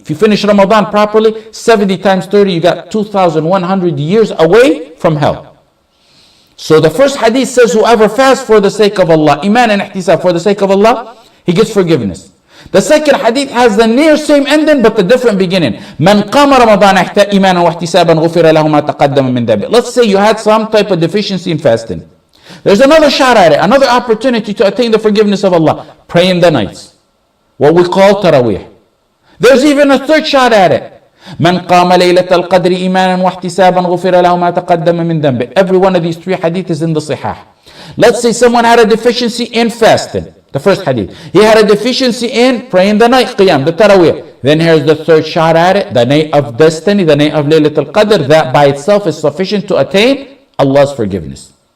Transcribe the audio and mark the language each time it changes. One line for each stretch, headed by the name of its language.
English: If you finish Ramadan properly, 70 times 30, you got 2,100 years away from hell. So the first hadith says, whoever fasts for the sake of Allah, iman and ihtisab, for the sake of Allah, he gets forgiveness. The second hadith has the near same ending but the different beginning.
Arabic: من قام رمضان إيمانا واحتسابا غفر له ما تقدم من ذنبه.
English: Let's say you had some type of deficiency in fasting. There's another shot at it, another opportunity to attain the forgiveness of Allah. Pray in the nights, what we call taraweeh. There's even a third shot at it.
Arabic: من قام ليلة القدر إيمانا واحتسابا غفر له ما تقدم من ذنبه.
English: Every one of these three hadith is in the Sihah. Let's say someone had a deficiency in fasting. The first hadith. He had a deficiency in praying the night qiyam, the taraweeh. Then here's the third shot at it, the night of destiny, the night of Laylat al-Qadr. That by itself is sufficient to attain Allah's forgiveness.